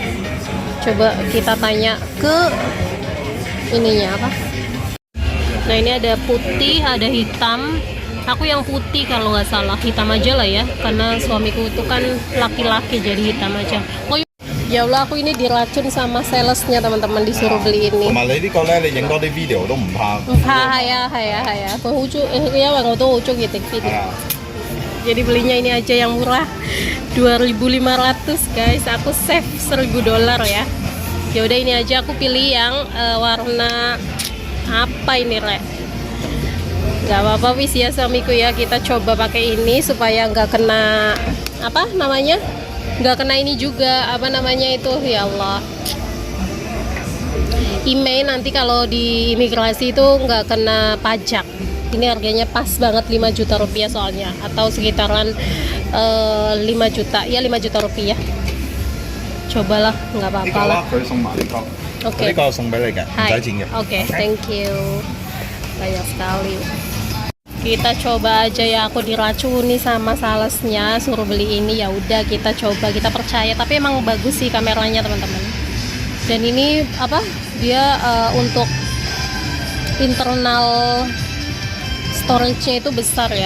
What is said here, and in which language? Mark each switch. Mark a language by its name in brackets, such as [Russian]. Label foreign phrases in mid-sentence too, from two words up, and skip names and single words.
[Indonesian] Coba kita tanya ke ininya apa. Nah ini ada putih, ada hitam. Aku yang putih kalau nggak salah, hitam aja lah ya. Karena suamiku itu kan laki-laki jadi hitam aja. Oh ya Allah, aku ini diracun sama salesnya teman-teman, disuruh beli ini. [Cantonese] 同埋你呢個咧，你影多啲 video 都唔怕。唔怕，係啊係啊係啊，佢好中，因為我都好中意 [English] take video. [Cantonese] 係啊， [Indonesian] Jadi belinya ini aja yang murah, 2.500 guys. Aku save $1.000 ya. Ya udah ini aja aku pilih yang warna apa ini Re? Gak apa-apa wis ya suamiku ya, kita coba pakai ini supaya nggak kena apa namanya, nggak kena ini juga apa namanya itu, ya Allah, email nanti kalau di imigrasi itu nggak kena pajak. Ini harganya pas banget 5 juta rupiah soalnya, atau sekitaran 5 juta ya, 5 juta rupiah. Cobalah, nggak [Cantonese] 呢 [Indonesian] apa-apa [Cantonese] 個 [Indonesian] lah. [Cantonese] 啦，佢送埋呢個， [Indonesian] Oke. [Cantonese] 呢個送俾你嘅，唔 [Indonesian] Hai. [Cantonese] 使錢嘅。 [English] Oke, thank you. [Indonesian] Banyak sekali. Kita coba aja ya, aku diracuni sama salesnya suruh beli ini, ya udah kita coba, kita percaya. Tapi emang bagus sih kameranya teman-teman. Dan ini apa? Dia untuk [English] internal storage- [Indonesian] nya itu besar ya.